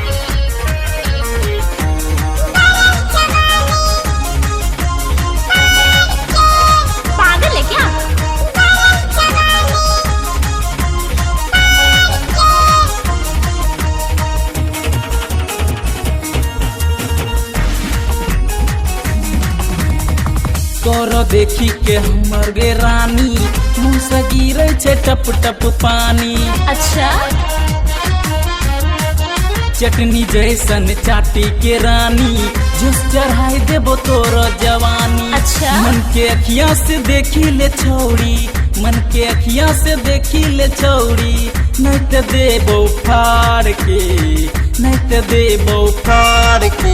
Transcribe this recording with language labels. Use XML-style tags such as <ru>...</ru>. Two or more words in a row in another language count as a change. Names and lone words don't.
<hi>पागल है क्या?</hi> <anp>तोरो देखी के हमर गे रानी मुँह से गिरे छे टप टप पानी।</anp> <hi>अच्छा</hi> <anp>चटनी जैसन चाटी के रानी, जूस चढ़ाई देबो तोरो जवानी।</anp> <hi>अच्छा</hi> <anp>मन के अखियाँ से देखी ले छौरी, मन के अखियाँ से देखी ले छौरी, नहीं तो देबो फाड़ के, नहीं तो देबो फाड़ के।</anp>